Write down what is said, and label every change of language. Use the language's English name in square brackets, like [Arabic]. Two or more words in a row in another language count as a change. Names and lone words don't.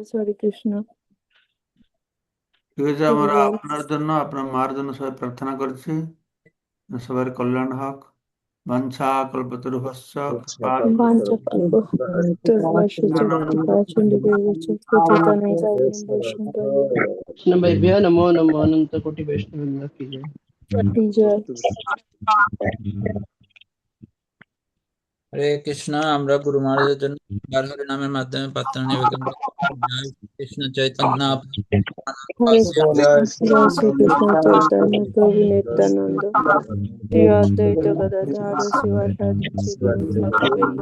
[Bangla] হরে কৃষ্ণ। ঠিক আছে, আমরা আপনার জন্য আপনার মার জন্য সবাই প্রার্থনা করছি, সবার কল্যাণ হোক। [Sanskrit] বাঞ্ছা কল্পতরুভ্যশ্চ [Bangla] আচ্ছা, [Sanskrit] কৃপা বৈষ্ণব। वैष्णवेभ्यो नमो नमो [Bangla] অনন্ত কোটি বৈষ্ণব কি জয়। জয় হরে কৃষ্ণ। আমরা গুরু মহারাজের জন্য বার হরি নামের মাধ্যমে প্রার্থনা নিবেদন করি। জয় কৃষ্ণ চৈতন্য হরে জয় কৃষ্ণ জয় শ্রীকৃষ্ণ চৈতন্য প্রভু নিত্যানন্দ শ্রী অদ্বৈত গদাধর শিবাসাদি গৌর ভক্তবৃন্দ।